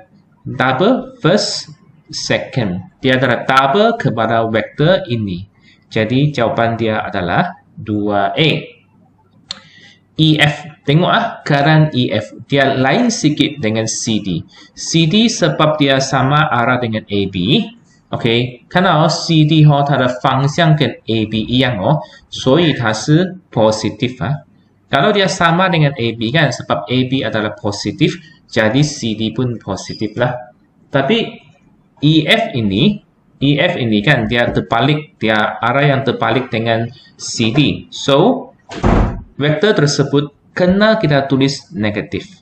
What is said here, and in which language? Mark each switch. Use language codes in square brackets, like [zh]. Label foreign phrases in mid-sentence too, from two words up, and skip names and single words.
[en] Double first, second. [ms] Dia adalah double kepada vektor ini. Jadi jawapan dia adalah 2A. EF, tengok garan EF dia lain sikit dengan CD. CD sebab dia sama arah dengan AB. OK， [zh] 看到CD 它的方向跟 AB 一样所以它是 positive [ms] Kalau dia sama dengan AB kan sebab AB adalah positif, jadi CD pun positif lah. Tapi EF ini kan dia terbalik, dia arah yang terbalik dengan CD. So vektor tersebut kena kita tulis negatif.